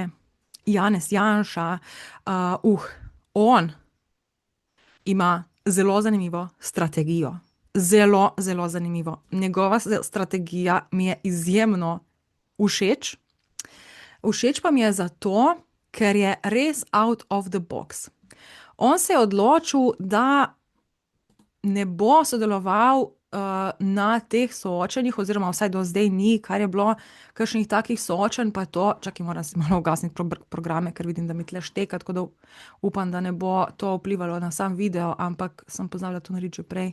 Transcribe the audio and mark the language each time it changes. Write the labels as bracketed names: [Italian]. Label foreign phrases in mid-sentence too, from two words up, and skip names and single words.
[Slovenian] Janez Janša, on ima zelo zanimivo strategijo. Zelo, zelo zanimivo. Njegova strategija mi je izjemno všeč. Všeč pa mi je zato, ker je res [English] out of the box. [Slovenian] On se je odločil, da ne bo sodeloval na teh soočenjih, oziroma vsaj do zdaj ni, kar je bilo kakšnih takih soočenj, pa je to, čakaj, moram si malo ugasniti programe, ker vidim, da mi tle šteka, tako da upam, da ne bo to vplivalo na sam video, ampak sem pozabila to narediti že prej.